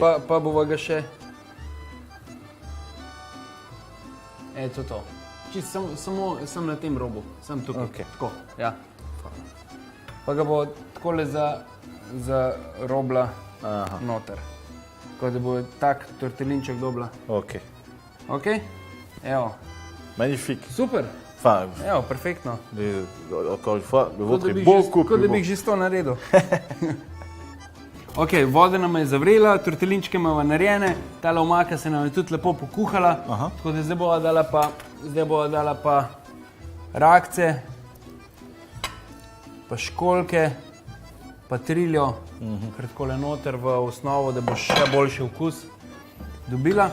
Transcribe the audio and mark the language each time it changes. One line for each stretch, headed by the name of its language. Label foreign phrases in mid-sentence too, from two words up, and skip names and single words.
Slovenian: Pa bova ga še... to. Čist samo na tem robu. Sam tukaj. Ok. Tako, ja. Pa ga bo takole za robla noter. Tako da bo tak tortelinček dobila. Ok. Ok? Evo.
French: Magnifique.
Slovenian: Super.
French: Enfin,
Slovenian: Evo, perfektno.
French: encore une fois, le vôtre
Slovenian: Kot
French: est
Slovenian: da bi
French: beaucoup
Slovenian: kot da
French: plus
Slovenian: bi
French: bon.
Slovenian: že sto naredil. Ok, voda nam je zavrela, tortelinčke imamo narejene, tale omaka se nam je tudi lepo pokuhala, tako da zdaj bova dala pa rakce, pa školjke, pa triljo, kar takole noter v osnovo, da bo še boljši okus dobila.